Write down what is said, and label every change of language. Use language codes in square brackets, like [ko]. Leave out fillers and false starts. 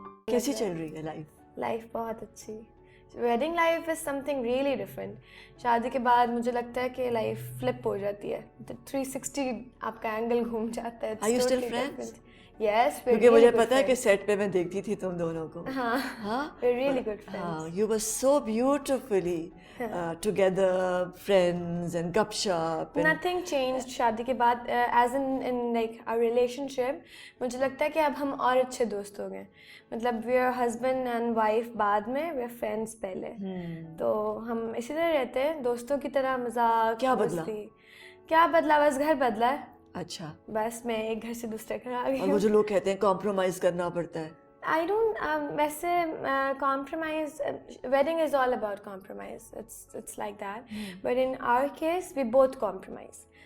[hi] कैसी चल रही है लाइफ? लाइफ बहुत अच्छी। [en] Wedding life is something really different. [hi] शादी के बाद मुझे लगता है कि लाइफ फ्लिप हो जाती है, 360 आपका एंगल घूम जाता है। [en] Are you still friends? Yes, [hi] क्योंकि मुझे पता है कि सेट पे मैं देखती थी तुम दोनों को। हाँ, हाँ, [en] we're really good friends. हाँ, you were so beautifully together, friends and gupshup. Nothing changed [hi] शादी के बाद, [en] as in like our relationship। [hi] मुझे लगता है कि अब हम और अच्छे दोस्त हो गए। मतलब we are husband and wife बाद में, we are friends पहले। तो हम इसी तरह रहते हैं, दोस्तों की तरह, मजाक, क्या बदला? मस्ती। क्या बदला? बस घर बदला है। अच्छा। बस मैं एक घर से दूसरे घर आ गई और वो जो लोग कहते हैं कॉम्प्रोमाइज करना पड़ता है। [en] I don't वैसे compromise, wedding is all about compromise, it's like that, but in our case we both compromise.